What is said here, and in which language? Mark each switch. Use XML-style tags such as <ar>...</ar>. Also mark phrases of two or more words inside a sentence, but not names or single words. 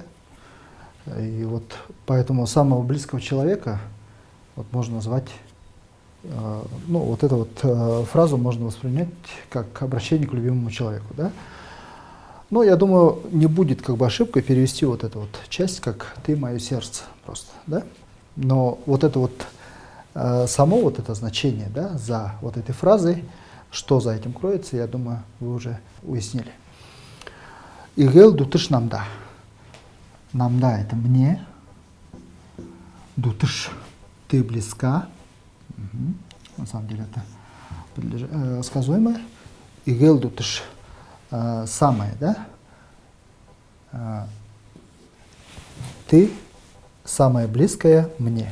<ru>И вот поэтому самого близкого человека вот можно назвать, ну, вот эту вот фразу можно воспринять как обращение к любимому человеку, да? Но я думаю, не будет как бы ошибкой перевести вот эту вот часть как «ты мое сердце» просто, да? Но вот это вот само вот это значение, да, за вот этой фразой, что за этим кроется, я думаю, вы уже уяснили.</ru> <kjh>Игел дутыш намда. Намда —</kjh> <ru>это мне. Дутыш — ты близка. Угу. На самом деле это сказуемое.</ru> <kjh>Игел дутыш</kjh> <ru>— самое, да? Ты самое близкое мне.</ru>